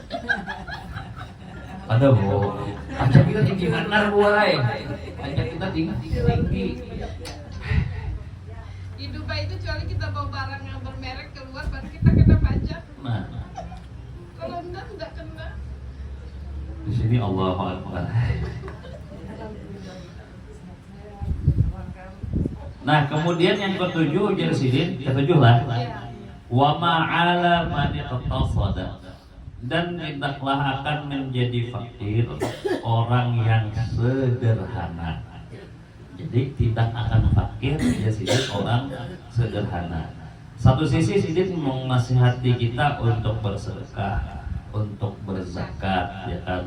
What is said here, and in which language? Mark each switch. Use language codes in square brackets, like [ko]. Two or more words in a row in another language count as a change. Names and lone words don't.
[bjn] Ada Bu, pajak kita tinggi benar buai. [id] Pajak kita tinggi. Di Dubai itu kecuali kita bawa barang yang bermerek keluar baru kita kena pajak. Nah, Kalau enggak kena. di sini [ar] Allahu Akbar. [bjn] Nah, kemudian yang ketujuh ujar sidin, ketujuh lah. [ar] Wa ma'ala man iqtasada. [id] Dan tidaklah akan menjadi fakir orang yang sederhana. Jadi tidak akan fakir ya sidin orang sederhana. Satu sisi sidin menasihati kita untuk bersedekah, untuk berzakat, ya kan.